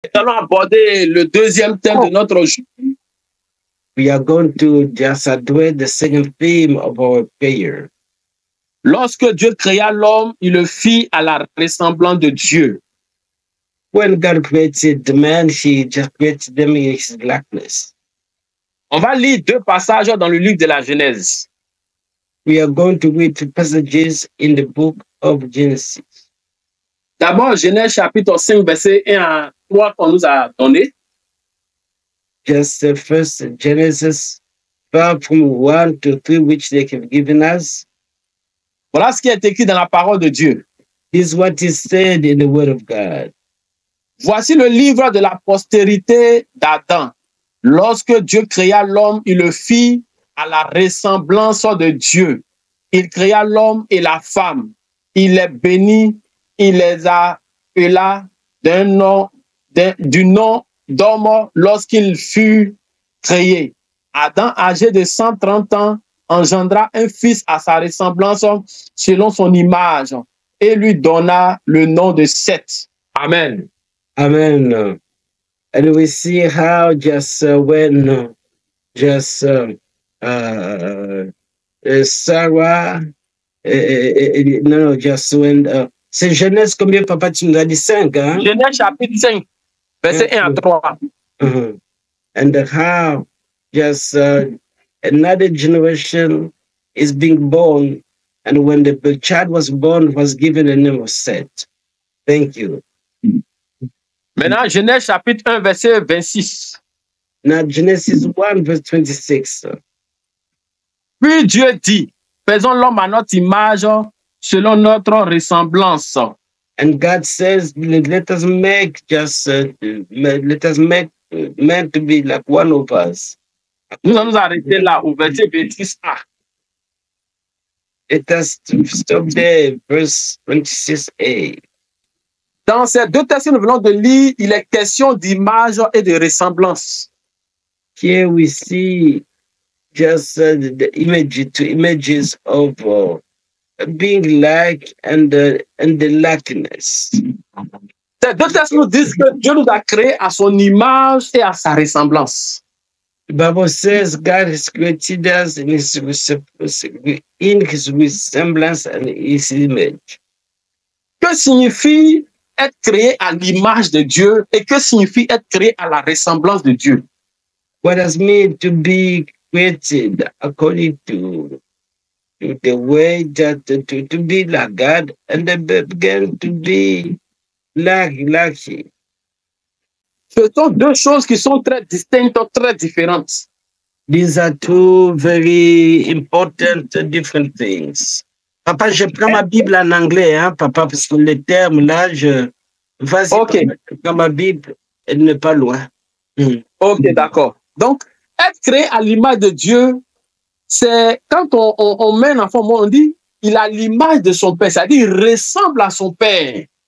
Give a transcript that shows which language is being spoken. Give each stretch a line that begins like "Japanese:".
French: Nous allons aborder le deuxième thème de notre jour.
English: We are going to just address the second theme of our prayer.
French: Lorsque Dieu créa l'homme, il le fit à la ressemblance de Dieu.
English: When God created the man, he just created them in his likeness.
French: On va lire deux passages dans le livre de la Genèse.
English: We are going to read two passages in the book of Genesis.
French: D'abord, Genèse chapitre 5, verset 1 à 3 qu'on nous a donné.
English: Just the first Genesis 5 from 1 to 3, which they have given us.
French: Voilà ce qui est écrit dans la parole de Dieu.
English: This is what is said in the word of God.
French: Voici le livre de la postérité d'Adam. Lorsque Dieu créa l'homme, il le fit à la ressemblance de Dieu. Il créa l'homme et la femme. Il les bénit, il les appela du nom d'homme lorsqu'il fut créé. Adam, âgé de 130 ans, engendra un fils à sa ressemblance selon son image et lui donna le nom de Seth. Amen.
English: Amen. And we see how just when Sarah, just when,
French: c'est Genèse combien, papa, tu nous as dit 5, hein? Genèse chapitre 5, verset 1 à 3.
English: And how just another generation is being born, and when the child was born, was given the name of Seth. Thank you.
French: Maintenant, Genèse chapitre 1, verset 26.
English: Now, Genesis 1, verse 26.
French: Puis Dieu dit, faisons l'homme à notre image, selon notre ressemblance.
English: And God says, let us make man to be like one of us.
French: Nous allons nous arrêter là, au verset 26a.
English: Let us stop there, verse 26a.
French: Dans ces deux textes que nous venons de lire, il est question d'image et de ressemblance.
English: Here we see just the images of being like and the likeness.
French: Ces deux textes nous disent que Dieu nous a créés à son image et à sa ressemblance.
English: The Bible says God has created us in his resemblance and his image.
French: Que signifie être créé à l'image de Dieu et que signifie être créé à la ressemblance de Dieu?
English: What does it mean to be created according to the way that to be like God and then begin to be like Him?
French: Ce sont deux choses qui sont très distinctes, très différentes.
English: These are two very important different things.
French: Papa, je prends ma Bible en anglais, hein, papa, parce que les termes là, vas-y, okay. Prends ma Bible, elle n'est pas loin. Ok, d'accord. Donc, être créé à l'image de Dieu, c'est quand on met un enfant, on dit, il a l'image de son père, c'est-à-dire il ressemble à son père.